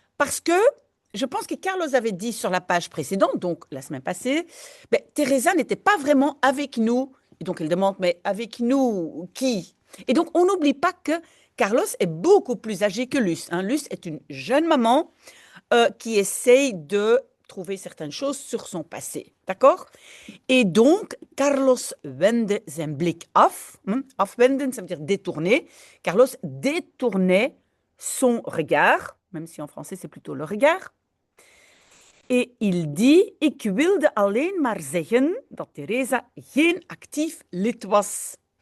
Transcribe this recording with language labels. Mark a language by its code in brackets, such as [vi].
[fr] Parce que je pense que Carlos avait dit sur la page précédente, donc la semaine passée, ben, Teresa n'était pas vraiment avec nous. Et donc elle demande, mais avec nous qui? Et donc on n'oublie pas que Carlos est beaucoup plus âgé que Luce, hein. Luce est une jeune maman qui essaye de trouver certaines choses sur son passé. D'accord? Et donc, [nl] Carlos wendde zijn blik af. [fr] Afwenden, ça veut dire détourner. Carlos détournait son regard, même si en français c'est plutôt le regard. Et il dit, [nl] ik wilde alleen maar zeggen dat Teresa geen actief lid was.